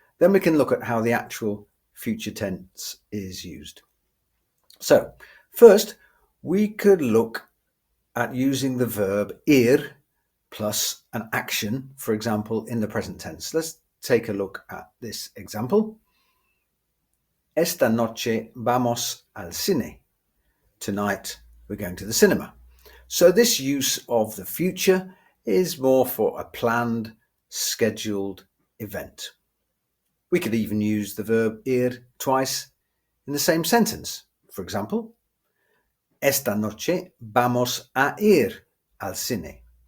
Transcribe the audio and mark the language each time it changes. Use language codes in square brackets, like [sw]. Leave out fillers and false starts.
[en] Then we can look at how the actual future tense is used. So first, we could look at using the verb ir plus an action, for example, in the present tense. Let's take a look at this example. [es] Esta noche vamos al cine. [en] Tonight we're going to the cinema. So this use of the future is more for a planned, scheduled event. We could even use the verb ir twice in the same sentence. For example, [es] esta noche vamos a ir al cine.